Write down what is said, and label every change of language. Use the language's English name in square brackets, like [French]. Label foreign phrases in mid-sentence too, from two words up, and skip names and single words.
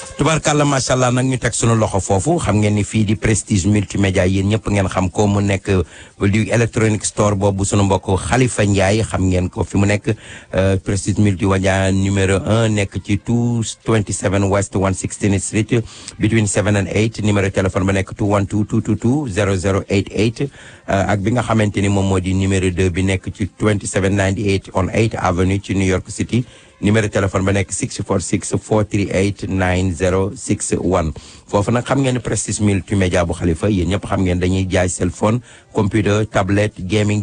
[Arabic] تبارك الله ما شاء الله [Wolof] nag ñu teg sunu loxo foofu xam ngeen ni fii di Prestige multimédia yéen ñëpp ngeen xam ko mu nekk di [English] electronic store [Wolof] boobu sunu mbokk Khalifa Ndiaye xam ngeen ko fi mu nekk Prestige multimédia numéro 1 nekk ci 227 West 116th Street [English] between 7 and 8 [French] numéro téléphone [Wolof] ba nekk 212-222-0088 ak bi nga xamante ni moom moo di numéro 2 bi nekk ci 2798 on 8th Avenue ci New York City numéro téléphone ba nekk 646-438-9061 foofu nag xam ngeen ne Prestige multimédia bu Khalifa yéen ñëpp xam ngeen dañuy jaay [English] cell phone computer [Wolof] tablette gaming